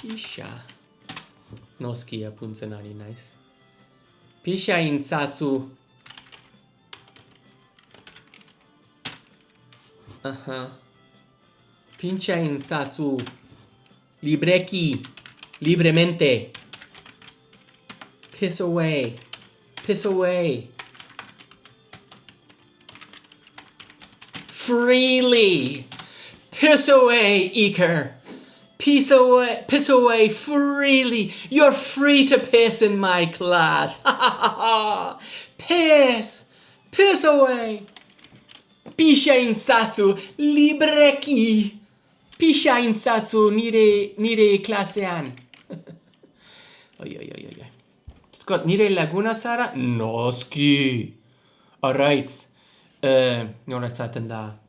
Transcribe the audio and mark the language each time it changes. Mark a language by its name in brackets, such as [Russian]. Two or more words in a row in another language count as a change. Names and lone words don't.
[Basque] Noski apuntzen ari naiz. Pixa intzazu. Aha. Pincha intzazu. Libreki. Libremente. [English] Piss away. Piss away. Freely. Piss away, Iker. Piss away freely. You're free to piss in my class. Piss. Piss away. [Basque] Pisha intzazu libreki. Pisha intzazu nire klasean. Oi. Scott, nire laguna Sara? Noski. Alright. Nola esaten da.